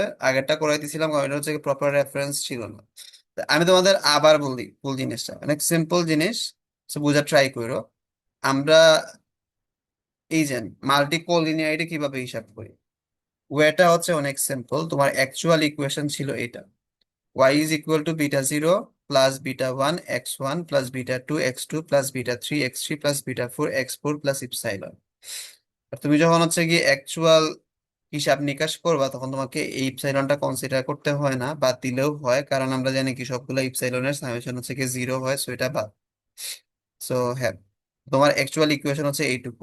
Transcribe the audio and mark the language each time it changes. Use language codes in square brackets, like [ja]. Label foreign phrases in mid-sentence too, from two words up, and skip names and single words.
[bn] আগেরটা করাই দিছিলাম কারণ এটা হচ্ছে [en] proper reference [bn] ছিল না। তা আমি তোমাদের আবার বলি ফুল জিনিসটা, অনেক সিম্পল জিনিস, so বোঝার ট্রাই করো। আমরা এই যে [en] multi collinearity [bn] কিভাবে হিসাব করি, ওয়েটা হচ্ছে অনেক সিম্পল। তোমার [en] actual equation [bn] ছিল এটা, [en] y is equal to β0 plus β1 x1 plus β2 x2 plus β3 x3 plus β4 x4 plus [bn] ইপসাইলন। আর তুমি যখন হচ্ছে কি অ্যাকচুয়াল হিসাব নিকাশ করবা তখন তোমাকে এই ইপসাইলনটা কনসিডার করতে হয় না, বাদ দিলেও হয়, কারণ আমরা জানি কি সবগুলো ইপসাইলনের সামেশন হচ্ছে কি 0 হয়, সো এটা বাদ। সো হ্যাঁ, তোমার [en] actual equation [bn] হচ্ছে এইটুকু।